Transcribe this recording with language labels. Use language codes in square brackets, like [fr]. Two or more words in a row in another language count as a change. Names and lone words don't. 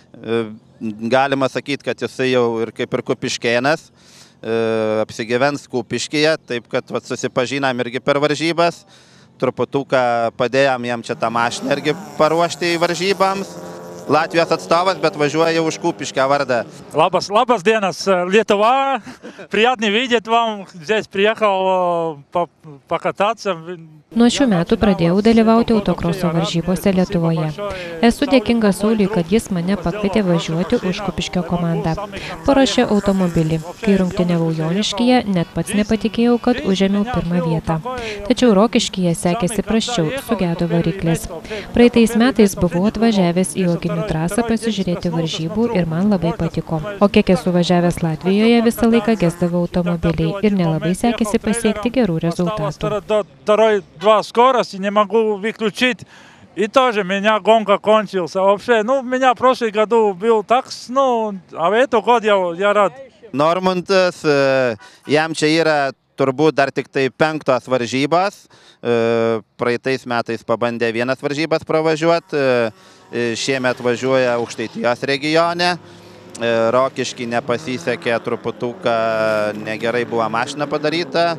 [lt] Galima sakyti, kad jisai jau ir kaip ir kupiškėnas, apsigyvens Kupiškyje, taip kad susipažinam irgi per varžybas. Truputuką padėjom jam čia tą mašiną irgi paruošti varžybams. Latvijos atstovas, bet važiuoja už Kupiškę vardą. Labas dienas, Lietuva. [ru] Приятно видеть вам. Здесь приехал покататься. [lt] Nuo šių metų pradėjau dalyvauti autokroso varžybose Lietuvoje. Esu dėkinga Sauliui, kad jis mane pakvietė važiuoti už Kupiškio komandą. Paruošė automobilį. Kai rungtyniavau Joniškyje, net pats nepatikėjau, kad užėmiau 1 vietą. Tačiau Rokiškyje sekėsi prasčiau, sugedo variklis. Praeitais metais buvau atvažiavęs į Oginių trasą pasižiūrėti varžybų ir man labai patiko. O kiek esu važiavęs Latvijoje, visą laiką gesdavau automobiliai ir nelabai sekėsi pasiekti gerų rezultatų. [ru] 2 скорости, не могу выключить, и тоже меня гонка кончился. Вообще, у меня в прошлом году был так, а в этом году я рад. [lt] Normundas, jam čia yra turbūt dar tik tai 5 varžybos. Praeitais metais pabandė 1 varžybas pravažiuoti, šiemet važiuoja Aukštaitijos regione. Rokišky nepasisekė, truputuką negerai buvo mašina padaryta.